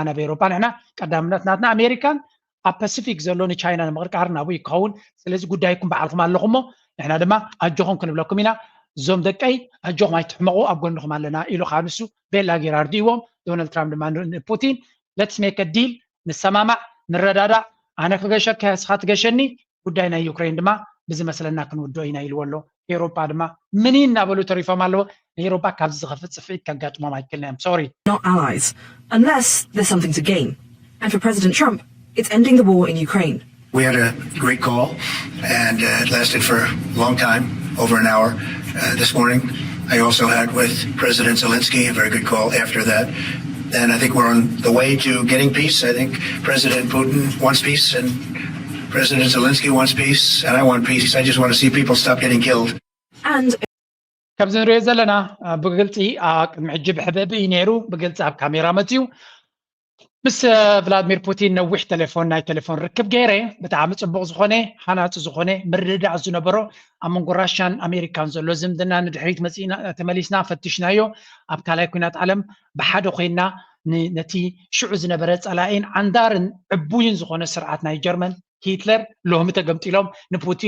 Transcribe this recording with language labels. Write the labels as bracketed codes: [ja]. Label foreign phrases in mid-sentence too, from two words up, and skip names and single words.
[ti] ናብ ኤውሮፓ ንሕና ቀዳምነት ናትና ኣሜሪካን ኣብ ፓሲፊክ ዘሎ ንቻይና ንምቕርቃር ናብኡ ይክኸውን ስለዚ ጉዳይኩም በዓልኩም ኣለኹም ሞ ንሕና ድማ ኣጆኹም ክንብለኩም ኢና እዞም ደቀይ ኣጆኹም ኣይትሕመቑ ኣብ ጎንኹም ኣለና ኢሉ ከዓ ንሱ ቤላ ጌራ ርዲእዎም ዶናልድ ትራምፕ ድማ ፑቲን [en] let's make deal [ti] ንሰማማዕ ንረዳዳእ ኣነ ክገሸካ ስኻ ትገሸኒ ጉዳይ ናይ ዩክሬን ድማ ብዝመስለና ክንውድኦ ኢና ኢልዎ ኣሎ ኤውሮፓ ድማ ምን እናበሉ ተሪፎም ኣለዎ ንኤውሮፓ ካብዚ ዝኸፍት ፅፍዒት ከጋጥሞም ኣይክእልና እዮም ሶሪ [en] not allies unless there's something to gain and for President Trump it's ending the war in Ukraine. We had a great call and it lasted for a long time, over an hour this morning. I also had with President Zelensky a very good call after that. And I think we're on the way to getting peace. I think President Putin wants peace and President Zelensky wants peace and I want peace. I just want to see people stop getting killed. And [ti] ከምዚ ንሪኦ ዘለና ብግልፂ ቅድሚ ሕጂ ብሕበቢ ነይሩ ብግልፂ ኣብ ካሜራ መፅዩ ምስ ቭላድሚር ፑቲን ነዊሕ ናይ ቴሌፎን ርክብ ገይረ ብጣዕሚ ፅቡቅ ዝኾነ ሓናፂ ዝኾነ ምርድዳእ ዝነበሮ ኣብ መንጎ ራሽያን ኣሜሪካን ዘሎ ዝምድና ንድሕሪት መፂና ተመሊስና ፈቲሽናዮ ኣብ ካልኣይ ኩናት ዓለም ብሓደ ኮይና ነቲ ሽዑ ዝነበረ ፀላኢን ዓንዳርን ዕቡይን ዝኾነ ስርዓት ናይ ጀርመን ሂትለር ሎሚ ተገምጢሎም ንፑቲን